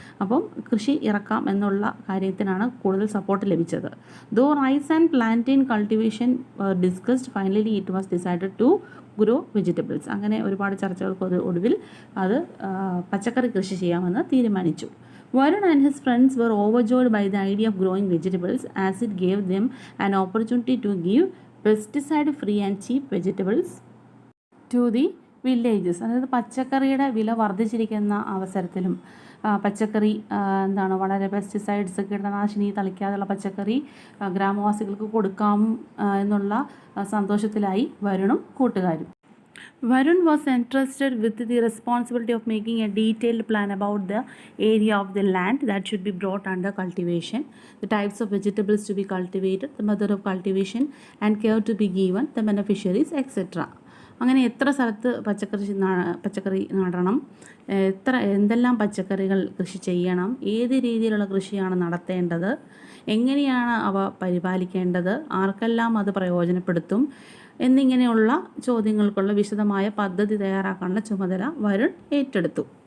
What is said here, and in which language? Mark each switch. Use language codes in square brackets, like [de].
[ml] അപ്പം കൃഷി ഇറക്കാം എന്നുള്ള കാര്യത്തിനാണ് കൂടുതൽ സപ്പോർട്ട് ലഭിച്ചത്. [en] Though rice and plantain cultivation discussed, finally it was decided to grow vegetables. [ml] അങ്ങനെ ഒരുപാട് ചർച്ചകൾക്ക് ഒടുവിൽ അത് പച്ചക്കറി കൃഷി ചെയ്യാമെന്ന് തീരുമാനിച്ചു. [en] Varun and his friends were overjoyed by the idea of growing vegetables as it gave them an opportunity to give pesticide free and cheap vegetables to the villages. [ml] അതായത് പച്ചക്കറിയുടെ വില വർദ്ധിച്ചിരിക്കുന്ന അവസരത്തിലും പച്ചക്കറി വളരെ പെസ്റ്റിസൈഡ്സ് കീടനാശിനി തളിക്കാതെയുള്ള പച്ചക്കറി ഗ്രാമവാസികൾക്ക് കൊടുക്കാം എന്നുള്ള സന്തോഷത്തിലായി വരുണും കൂട്ടുകാരും. [en] Varun was entrusted with the responsibility of making a detailed plan about the area of the land that should be brought under cultivation, the types of vegetables to be cultivated, the method of cultivation and care to be given, the beneficiaries, etc. [ml] അങ്ങനെ എത്ര സ്ഥലത്ത് പച്ചക്കറി നടണം, എന്തെല്ലാം പച്ചക്കറികൾ കൃഷി ചെയ്യണം, ഏത് രീതിയിലുള്ള കൃഷിയാണ് നടത്തേണ്ടത്, എങ്ങനെയാണ് അവ പരിപാലിക്കേണ്ടത്, ആർക്കെല്ലാം അത് പ്രയോജനപ്പെടുത്തും എന്നിങ്ങനെയുള്ള ചോദ്യങ്ങൾക്കുള്ള വിശദമായ പദ്ധതി തയ്യാറാക്കാനുള്ള ചുമതല വരുൺ ഏറ്റെടുത്തു.